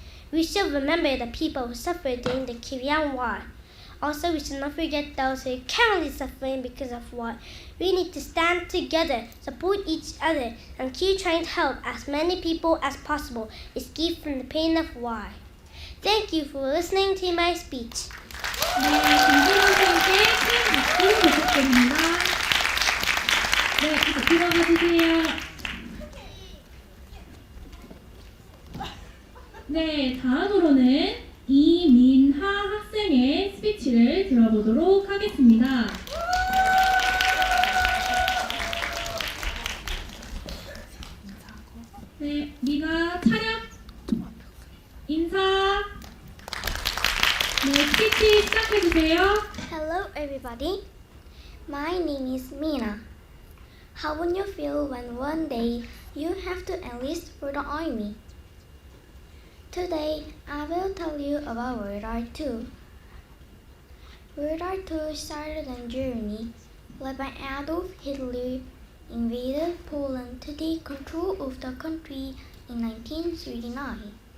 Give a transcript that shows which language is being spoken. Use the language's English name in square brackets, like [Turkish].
[English] We should remember the people who suffered during the Korean War. Also, we should not forget those who are currently suffering because of war. We need to stand together, support each other, and keep trying to help as many people as possible escape from the pain of war. Thank you for listening to my speech. [Korean] 네, 김준 학생께 큰 박수 부탁드립니다. 네, 이제 들어가 주세요. 네, 다음으로는 이민하 학생의 스피치를 들어보도록 하겠습니다. 네, 미가 차렷, 인사. 네, 스피치 시작해주세요. [English] Hello everybody, my name is Mina. How would you feel when one day you have to enlist for the army? Today, I will tell you about World War II. World War II started in Germany, led by Adolf Hitler, invaded Poland to take control of the country in 1939.